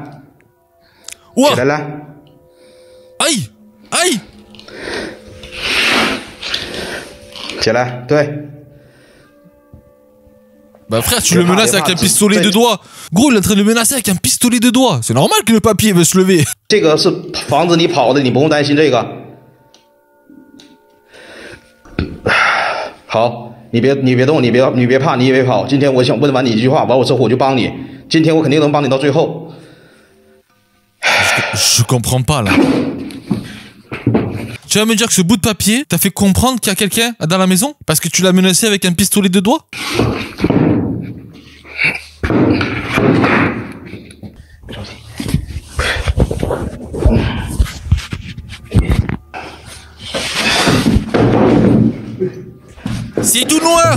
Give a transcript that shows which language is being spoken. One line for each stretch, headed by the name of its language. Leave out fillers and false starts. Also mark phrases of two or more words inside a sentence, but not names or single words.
French: Ouah! Là. Aïe! Aïe! Tiens là, toi. Bah frère, tu le menaces avec un pistolet de doigts. Gros, il est en train de le menacer avec un pistolet de doigts. C'est normal que le papier veut se lever.
Chinese: 这个是防止你跑的，你不用担心这个。好，你别动，你别怕，你也别跑。今天我想问完你一句话，完我之后我就帮你。今天我肯定能帮你到最后。
French: Je comprends pas là. Tu vas me dire que ce bout de papier t'a fait comprendre qu'il y a quelqu'un dans la maison parce que tu l'as menacé avec un pistolet de doigts? C'est tout noir.